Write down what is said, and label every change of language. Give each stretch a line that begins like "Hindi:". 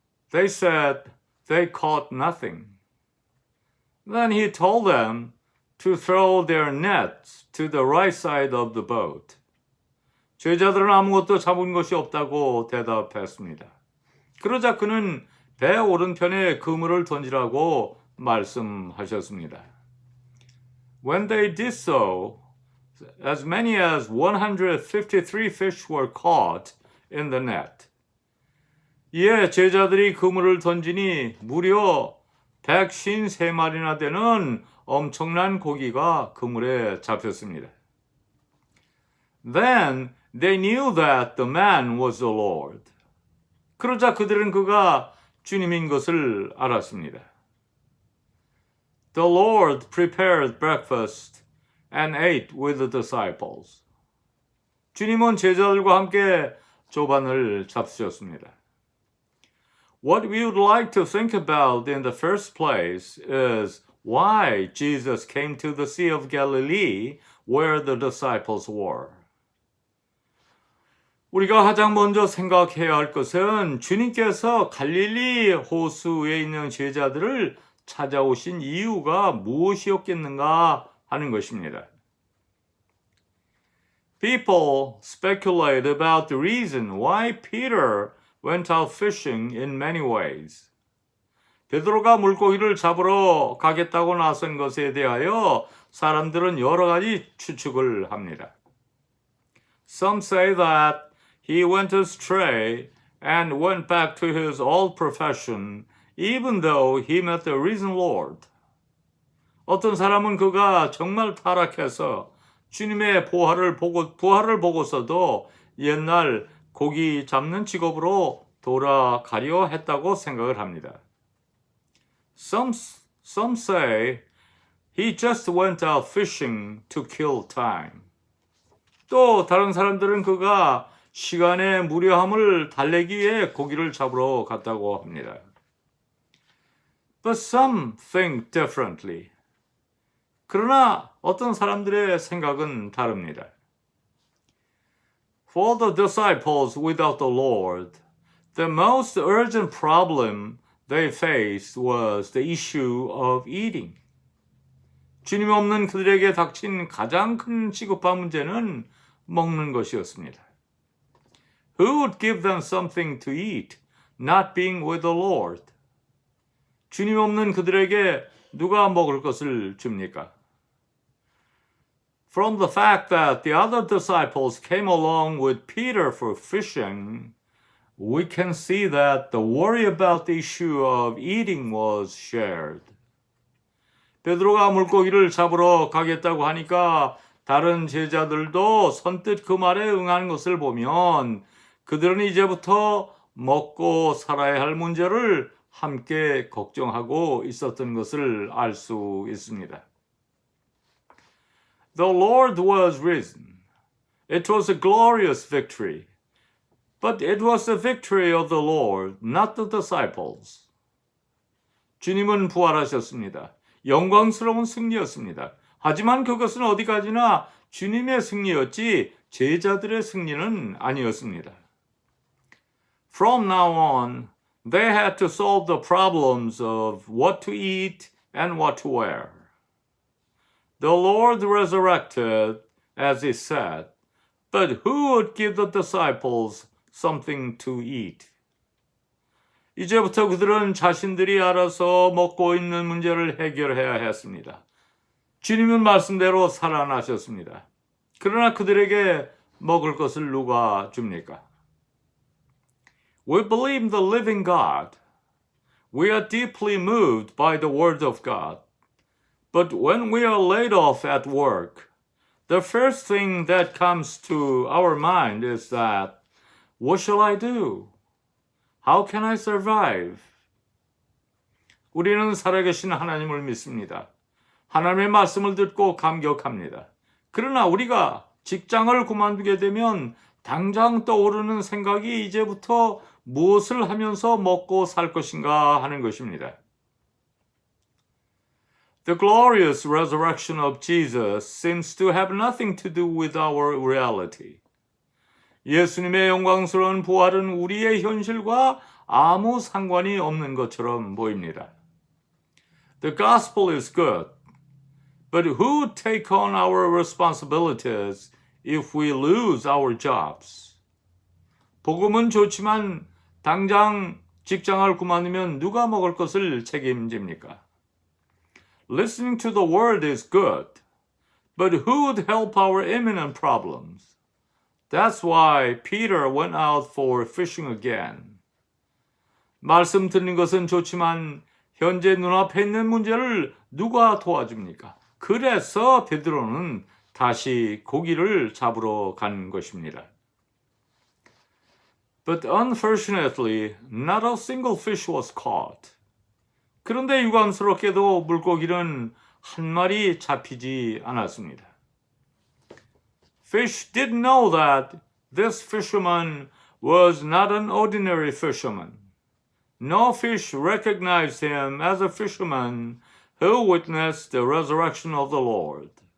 English: They said they caught nothing. Then he told them to throw their nets to the right side of the boat.
Korean: 제자들은 아무것도 잡은 것이 없다고 대답했습니다. 그러자 그는 배 오른편에 그물을 던지라고 말씀하셨습니다.
English: When they did so, as many as 153 fish were caught in the net.
Korean: 이에 제자들이 그물을 던지니 무려 153마리나 되는 엄청난 고기가 그물에 잡혔습니다.
English: Then they knew that the man was the Lord.
Korean: 그러자 그들은 그가 주님인 것을 알았습니다.
English: The Lord prepared breakfast and ate with the disciples.
Korean: 주님은 제자들과 함께 조반을 잡수셨습니다.
English: What we would like to think about in the first place is why Jesus came to the Sea of Galilee where the disciples were.
Korean: 우리가 가장 먼저 생각해야 할 것은 주님께서 갈릴리 호수에 있는 제자들을 찾아오신 이유가 무엇이었겠는가 하는 것입니다.
English: People speculate about the reason why Peter went out fishing in many ways.
Korean: 베드로가 물고기를 잡으러 가겠다고 나선 것에 대하여 사람들은 여러 가지 추측을 합니다.
English: Some say that he went astray and went back to his old profession even though he met the risen Lord.
Korean: 어떤 사람은 그가 정말 타락해서 주님의 부활을 보고서도 옛날 고기 잡는 직업으로 돌아가려 했다고 생각을 합니다.
English: Some say he just went out fishing to kill time.
Korean: 또 다른 사람들은 그가 시간의 무료함을 달래기 위해 고기를 잡으러 갔다고 합니다.
English: But some think differently.
Korean: 그러나 어떤 사람들의 생각은 다릅니다.
English: For the disciples without the Lord, the most urgent problem they faced was the issue of eating.
Korean: 주님 없는 그들에게 닥친 가장 큰 시급한 문제는 먹는 것이었습니다.
English: Who would give them something to eat, not being with the Lord?
Korean: 주님 없는 그들에게 누가 먹을 것을 줍니까?
English: From the fact that the other disciples came along with Peter for fishing, we can see that the worry about the issue of eating was shared.
Korean: 베드로가 물고기를 잡으러 가겠다고 하니까 다른 제자들도 선뜻 그 말에 응하는 것을 보면 그들은 이제부터 먹고 살아야 할 문제를 함께 걱정하고 있었던 것을 알 수 있습니다.
English: The Lord was risen. It was a glorious victory. But it was the victory of the Lord, not the disciples.
Korean: 주님은 부활하셨습니다. 영광스러운 승리였습니다. 하지만 그것은 어디까지나 주님의 승리였지 제자들의 승리는 아니었습니다.
English: From now on, they had to solve the problems of what to eat and what to wear. The Lord resurrected, as he said, but who would give the disciples something to eat?
Korean: 이제부터 그들은 자신들이 알아서 먹고 있는 문제를 해결해야 했습니다. 주님은 말씀대로 살아나셨습니다. 그러나 그들에게 먹을 것을 누가 줍니까?
English: We believe in the living God. We are deeply moved by the Word of God. But when we are laid off at work, the first thing that comes to our mind is that, what shall I do? How can I survive?
Korean: 우리는 살아계신 하나님을 믿습니다. 하나님의 말씀을 듣고 감격합니다. 그러나 우리가 직장을 그만두게 되면 당장 떠오르는 생각이 이제부터 무엇을 하면서 먹고 살 것인가 하는 것입니다.
English: The glorious resurrection of Jesus seems to have nothing to do with our reality.
Korean: 예수님의 영광스러운 부활은 우리의 현실과 아무 상관이 없는 것처럼 보입니다.
English: The gospel is good, but who would take on our responsibilities if we lose our jobs?
Korean: 복음은 좋지만 당장 직장을 그만두면 누가 먹을 것을 책임집니까?
English: Listening to the word is good, but who would help our imminent problems? That's why Peter went out for fishing again.
Korean: 말씀 듣는 것은 좋지만 현재 눈앞에 있는 문제를 누가 도와줍니까? 그래서 베드로는 다시 고기를 잡으러 간 것입니다.
English: But unfortunately, not a single fish was caught.
Korean: 그런데 유감스럽게도 물고기는 한 마리 잡히지 않았습니다.
English: Fish didn't know that this fisherman was not an ordinary fisherman. No fish recognized him as a fisherman who witnessed the resurrection of the Lord.